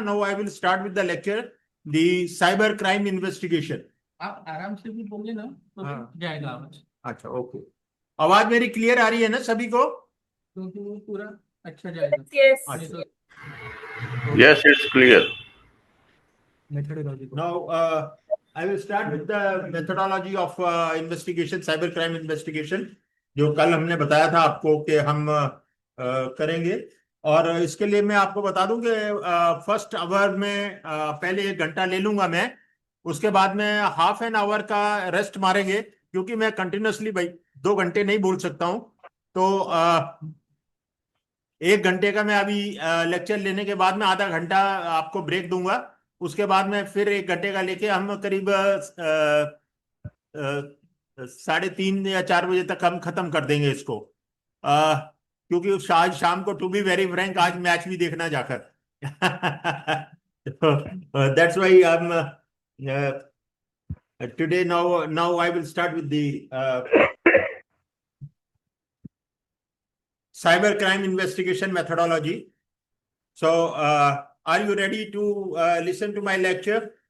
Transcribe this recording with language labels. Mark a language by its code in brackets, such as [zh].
[en] Now I will start with the lecture, the cyber crime investigation. [hi] आप आराम से भी बोलिए ना तो जाएगा आवाज। अच्छा, ओके। आवाज मेरी क्लियर आ रही है ना सभी को? क्योंकि वो पूरा अच्छा जाएगा। [en] Yes. [hi] अच्छा। [en] Yes, it's clear. Methodology. Now, I will start with the methodology of investigation, cyber crime investigation, [hi] जो कल हमने बताया था आपको कि हम करेंगे। और इसके लिए मैं आपको बता दूं कि फर्स्ट आवर में पहले 1 घंटा ले लूंगा मैं, उसके बाद में हाफ एन आवर का रेस्ट मारेंगे, क्योंकि मैं कंटिन्यूसली भाई 2 घंटे नहीं बोल सकता हूं। तो 1 घंटे का मैं अभी लेक्चर लेने के बाद में आधा घंटा आपको ब्रेक दूंगा। उसके बाद में फिर 1 घंटे का लेके हम करीब 3:30 या 4 बजे तक हम खत्म कर देंगे इसको, क्योंकि आज शाम को, [en] to be very frank, [hi] आज मैच भी देखना जाकर। [en] That's why I am today now I will start with the cyber crime investigation methodology. So are you ready to listen to my lecture?